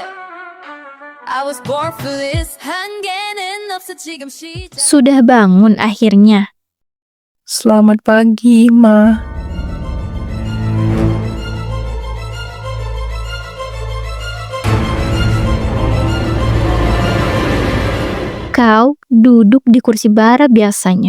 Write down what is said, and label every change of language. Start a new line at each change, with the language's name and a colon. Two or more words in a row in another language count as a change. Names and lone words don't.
English: I was born for this.
Korean: 한계는 없어 지금 시작.
Indonesian: Sudah bangun akhirnya. Selamat pagi, Ma. Kau duduk di kursi Bara biasanya.